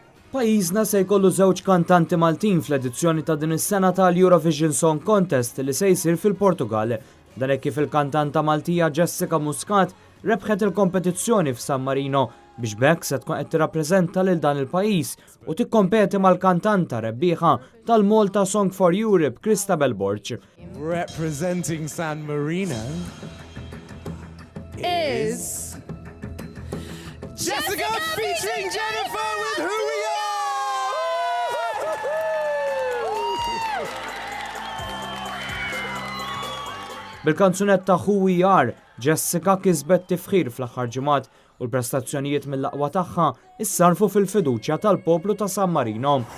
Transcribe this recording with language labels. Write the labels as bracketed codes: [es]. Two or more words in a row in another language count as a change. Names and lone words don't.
[mt] Pajjiżna se jkollu żewġ kantanti Maltin fl-edizzjoni ta' din is-sena tal-Eurovision Song Contest li se jsir fil-Portugal. Dan hekk kif il-kantanta Maltija Jessica Muscat rebħet il-kompetizzjoni f'San Marino biex bekk se tkun qed tirrappreżenta lil dan il-pajjiż u tikkompeti mal-kantanta rebbieħa tal-Malta Song for Europe Christabel Borch. [en] Representing San Marino is Jessica featuring Jennifer with Who We Are! [mt] Bil-kanzunetta Who We Are, Jessica kisbet tifħir fl-aħħar ġimgħat u l-prestazzjonijiet mill-aqwa tagħha issarfu fil-fiduċja tal-poplu ta' San Marino.